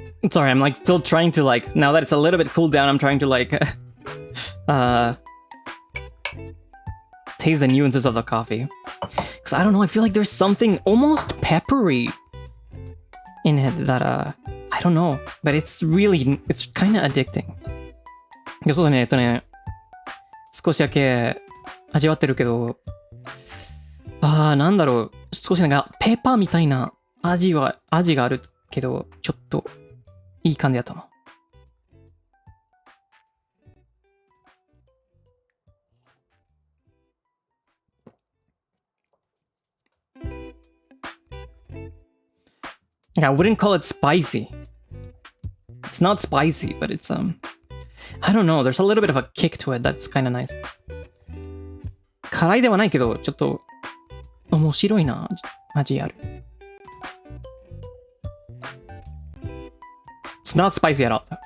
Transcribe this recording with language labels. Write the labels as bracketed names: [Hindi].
[English] Sorry, I'm like still trying to like, now that it's a little bit cooled down, I'm trying to like taste the nuances of the coffee. Because I don't know, I feel like there's something almost peppery in it that I don't know, but it's kind of addicting. [Japanese] いや、そうだね、少しだけ味わってるけど、なんだろう、少しなんかペーパーみたいな味があるけど、ちょっといい感じだったの。 [English] I wouldn't call it spicy. It's not spicy, but it's I don't know, there's a little bit of a kick to it that's kind of nice. [Japanese] 辛いではないけど、ちょっと面白いな、味ある。 [English] It's not spicy at all.